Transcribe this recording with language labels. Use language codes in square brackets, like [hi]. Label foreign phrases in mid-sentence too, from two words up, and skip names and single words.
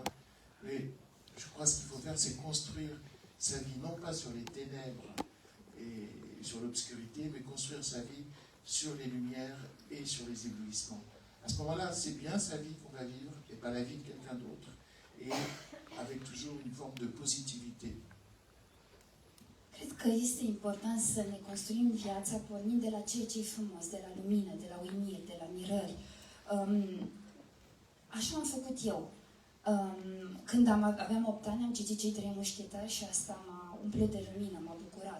[fr] Mais je crois que ce qu'il faut faire, c'est construire sa vie, non pas sur les ténèbres et sur l'obscurité, mais construire sa vie sur les lumières et sur les éblouissements. À ce moment-là, c'est bien sa vie qu'on va vivre et pas la vie de quelqu'un d'autre. Et avec toujours une forme de positivité. [ro] Cred că este important să ne construim viața pornind de la ceea ce e frumos, de la lumină, de la uimiri, de la mirări. Așa am făcut eu. Când aveam 8 ani, am citit Cei Trei Mușchetari și asta m-a umplut de lumină, m-a bucurat.